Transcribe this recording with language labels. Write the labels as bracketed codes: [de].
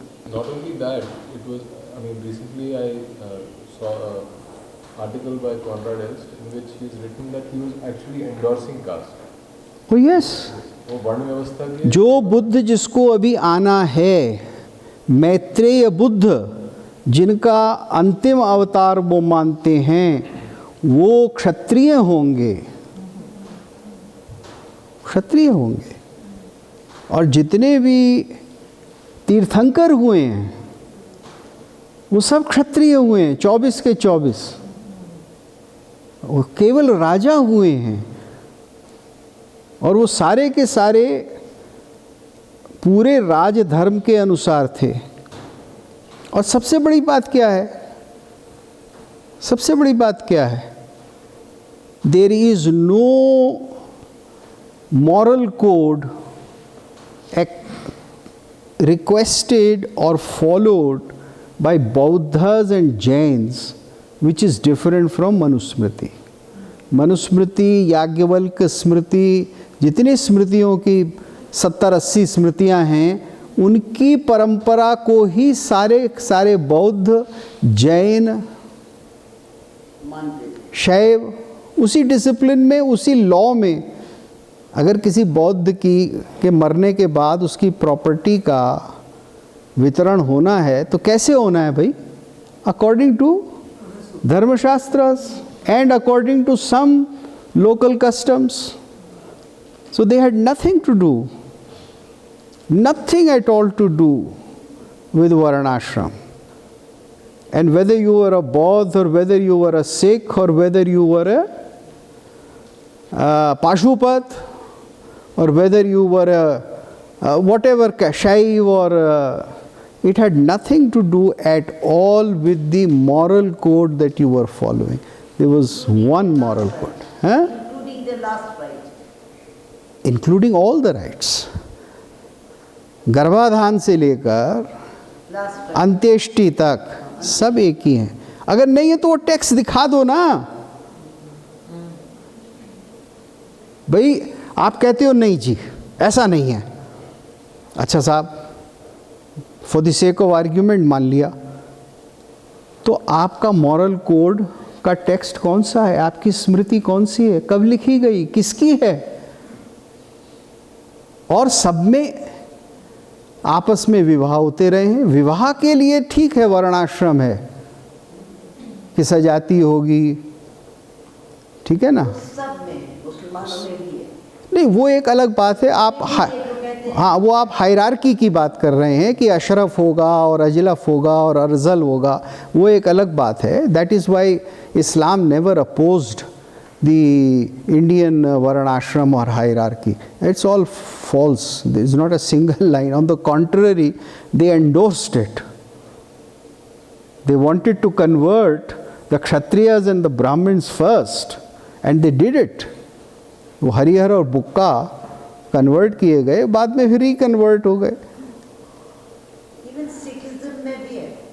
[en] Not only that, it was, I mean, recently I saw an article by Conrad Elst in which he's written that he was actually endorsing caste. Oh yes. [hi] वो वर्ण व्यवस्था के जो बुद्ध जिसको अभी आना है, मैत्रेय बुद्ध जिनका अंतिम अवतार वो मानते हैं, वो क्षत्रिय होंगे, क्षत्रिय होंगे। और जितने भी तीर्थंकर हुए हैं वो सब क्षत्रिय हुए हैं, 24 के 24। वो केवल राजा हुए हैं और वो सारे के सारे पूरे राजधर्म के अनुसार थे। और सबसे बड़ी बात क्या है? सबसे बड़ी बात क्या है? [en] There is no moral code requested or followed by Buddhas and Jains which is different from Manusmriti. [hi] Manusmriti, Yajnavalkya स्मृति, जितनी स्मृतियों की 70-80 स्मृतियां हैं, उनकी परंपरा को ही सारे बौद्ध, जैन, शैव उसी डिसिप्लिन में, उसी लॉ में। अगर किसी बौद्ध के मरने के बाद उसकी प्रॉपर्टी का वितरण होना है तो कैसे होना है भाई? [en] According to Dharmashastras and according to some local customs. So they had nothing to do, nothing at all to do with varnashram. And whether you were a Bodh or whether you were a Sikh or whether you were a Pashupat or whether you were a whatever Shaiv or it had nothing to do at all with the moral code that you were following. There was one moral code. Huh? Including the last right. Including all the rights. [hi] गर्भाधान से लेकर अंत्येष्टि तक सब एक ही हैं। अगर नहीं है तो वो टैक्स दिखा दो ना भाई। आप कहते हो नहीं जी ऐसा नहीं है, अच्छा साहब [en] for the sake of argument [hi] मान लिया, तो आपका मॉरल कोड का टेक्स्ट कौन सा है? आपकी स्मृति कौन सी है? कब लिखी गई? किसकी है? और सब में आपस में विवाह होते रहे हैं। विवाह के लिए ठीक है वर्णाश्रम है कि सजाती होगी, ठीक है ना, सब में, मुसलमानों में भी है। नहीं वो एक अलग बात है। आप हाँ वो आप हायरार्की की बात कर रहे हैं कि अशरफ होगा और अजलफ होगा और अर्जल होगा, वो एक अलग बात है। [en] That is why Islam never opposed the Indian Varnashram or hierarchy. It's all false. There is not a single line. On the contrary, they endorsed it. They wanted to convert the Kshatriyas and the Brahmins first, and they did it. [hi] वो हरिहर और बुक्का convert किए गए, बाद में फिर reconvert हो गए. [en] Even Sikhism [hi] में भी है.